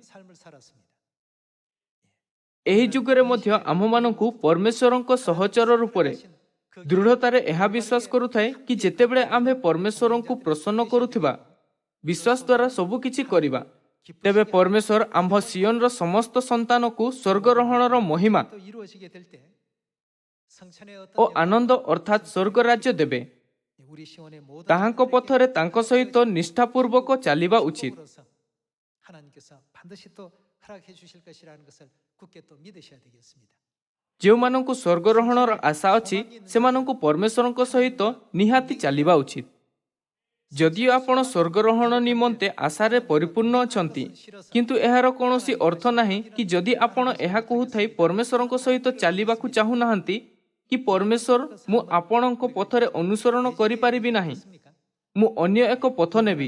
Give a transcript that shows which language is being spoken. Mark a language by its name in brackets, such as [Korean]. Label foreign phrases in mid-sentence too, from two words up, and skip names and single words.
[Odia] ଏହି ଯୁଗରେ ମଧ୍ୟ ଆମ୍ଭମାନଙ୍କୁ ପରମେଶ୍ୱରଙ୍କ ସହଚର ରୂପରେ ଦୃଢ଼ତାରେ ଏହା ବିଶ୍ୱାସ କରୁଥାଏ କି ଯେତେବେଳେ ଆମ୍ଭେ ପରମେଶ୍ୱରଙ୍କୁ ପ୍ରସନ୍ନ କରୁଥିବା ବିଶ୍ୱାସ ଦ୍ୱାରା ସବୁ କିଛି କରିବା, ତେବେ ପରମେଶ୍ୱର ଆମ୍ଭ ସିୟନର ସମସ୍ତ ସନ୍ତାନକୁ ସ୍ୱର୍ଗରୋହଣର ମହିମା ଓ ଆନନ୍ଦ ଅର୍ଥାତ୍ ସ୍ୱର୍ଗ ରାଜ୍ୟ ଦେବେ। ତାହାଙ୍କ ପଥରେ ତାଙ୍କ ସହିତ ନିଷ୍ଠାପୂର୍ବକ ଚାଲିବା ଉଚିତ। [Korean] 하나님께서 반드시 또 허락해 주실 것이라는 것을 굳게 또 믿으셔야 되겠습니다. [Odia] ଯେଉଁମାନଙ୍କୁ ସ୍ୱର୍ଗରୋହଣର ଆଶା ଅଛି ସେମାନଙ୍କୁ ପରମେଶ୍ୱରଙ୍କ ସହିତ ନିହାତି ଚାଲିବା ଉଚିତ। ଯଦିଓ ଆପଣ ସ୍ୱର୍ଗରୋହଣ ନିମନ୍ତେ ଆଶାରେ ପରିପୂର୍ଣ୍ଣ ଅଛନ୍ତି, କିନ୍ତୁ ଏହାର କୌଣସି ଅର୍ଥ ନାହିଁ କି ଯଦି ଆପଣ ଏହା କହୁଥାଇ ପରମେଶ୍ୱରଙ୍କ ସହିତ ଚାଲିବାକୁ ଚାହୁଁନାହାନ୍ତି କି ପରମେଶ୍ୱର ମୁଁ ଆପଣଙ୍କ ପଥରେ ଅନୁସରଣ କରିପାରିବି ନାହିଁ, ମୁଁ ଅନ୍ୟ ଏକ ପଥ ନେବି।